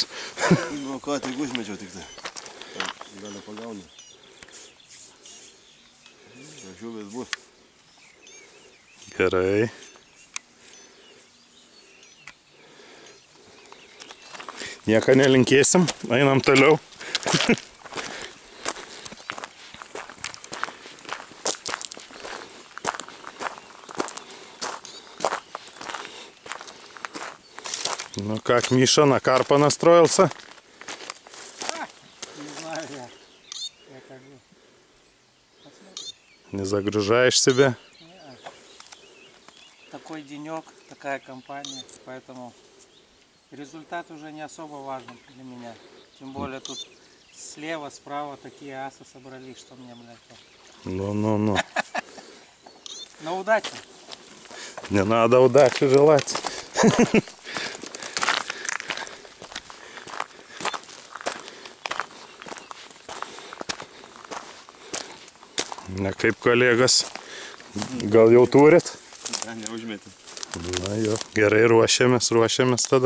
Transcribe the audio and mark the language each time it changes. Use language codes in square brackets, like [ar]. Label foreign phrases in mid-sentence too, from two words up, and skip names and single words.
[lt] Nu ką, tik užmečiau tik tai. Gali pagauni. Žuvis bus. Gerai. Nieko nelinkėsim, einam toliau. [ru] Ну как, Миша, на карпа настроился? Не знаю я. Я как бы... Посмотрим. Не загружаешь себя? Такой денек, такая компания, поэтому результат уже не особо важен для меня. Тем более тут слева, справа такие асы собрались, что мне, блядь. Ну. На удачу! Не надо удачи желать. [lt] Ne kaip kolegas, gal jau turit? Ne, neužmėti. Na jo, gerai ruošiamės tada.